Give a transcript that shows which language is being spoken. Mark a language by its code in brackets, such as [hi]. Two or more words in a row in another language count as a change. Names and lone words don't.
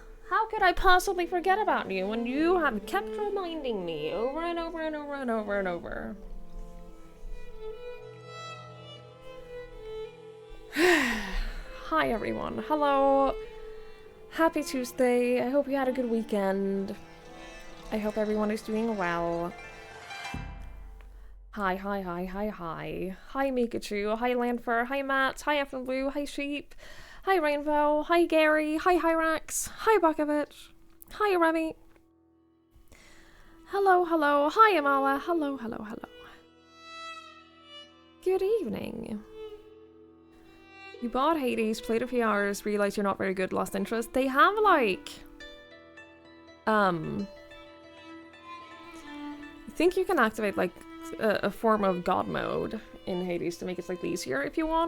[en] How could I possibly forget about you when you have kept reminding me over and over and over and over and over? Hi everyone, hello. Happy Tuesday, I hope you had a good weekend. I hope everyone is doing well. Hi, hi, hi, hi, hi. Hi Mikachu, hi Lanfer, hi Matt, hi Effin Blue, hi Sheep, hi Rainbow, hi Gary, hi Hyrax, hi Bukovich, hi Remy. Hello, hello, hi Amala, hello, hello, hello. Good evening. You bought Hades, played a few hours, realized you're not very good, lost interest. They have like... I think you can activate like a form of God mode in Hades to make it slightly easier if you want.